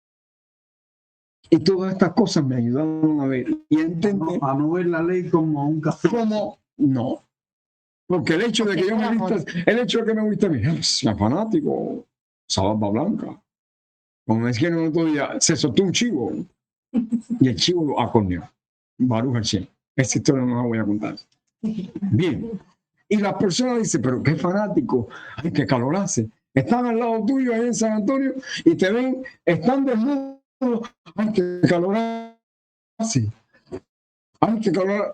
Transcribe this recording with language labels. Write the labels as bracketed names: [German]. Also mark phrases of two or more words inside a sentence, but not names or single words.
[Spanish] Y todas estas cosas me ayudaron a ver y entender. A no ver la ley como un café. Como no. Porque el hecho de que yo me vista, el hecho de que me vista bien, es fanático, esa barba blanca. Como es que en otro día se soltó un chivo y el chivo lo acorneó. [Hebrew] ברוך השם. [Spanish] Esa historia no la voy a contar. Bien. Y las personas dicen, pero qué fanático, ay, qué calor hace. Están al lado tuyo ahí en San Antonio y te ven, están desnudos. Ay, qué calor hace. Ay, qué calor.